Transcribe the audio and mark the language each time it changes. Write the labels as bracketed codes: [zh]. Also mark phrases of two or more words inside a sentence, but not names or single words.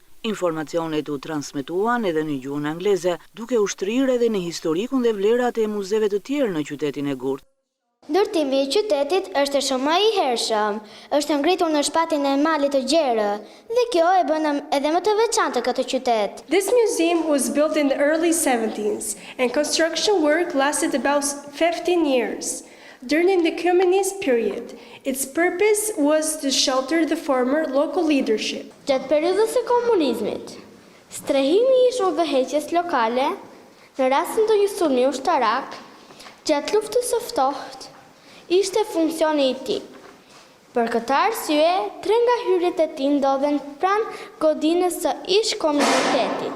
[sq] Informacionet u transmetuan edhe në gjuhën angleze, duke u shtrirë edhe në historikun dhe vlerat e muzeve të tjerë në qytetin e Gurt. Ndërtimi i qytetit është shumë i hershëm, është ngritur në shpatin e malit të gjerë, dhe kjo e bën edhe më të veçantë këtë qytet. [en] This museum was built in the early 70s and construction work lasted about 15 years. During the communist period, its purpose was to shelter the former local leadership. [sq] Gjatë periudhës së komunizmit, strehimi i udhëheqjes lokale në rastin të një sulmi ushtarak, gjatë luftës së ftohtë, ishte funksioni i tij. Për këtë arsye, 3 nga hyrjet e tij ndodhen pranë godinës së ish komunitetit.